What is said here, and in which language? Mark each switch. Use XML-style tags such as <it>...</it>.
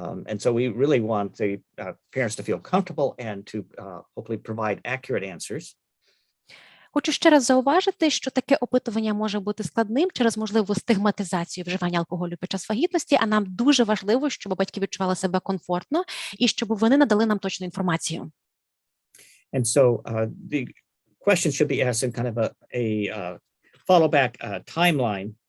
<en>And so we really want the parents to feel comfortable and to hopefully provide accurate answers.</en> <uk>Хочу ще раз зауважити, що таке опитування може бути складним через можливу стигматизацію вживання алкоголю під час вагітності, а нам дуже важливо, щоб батьки відчували себе комфортно і щоб вони надали нам точну інформацію.</uk> <en>And so the question should be asked in kind of a follow back timeline.</en>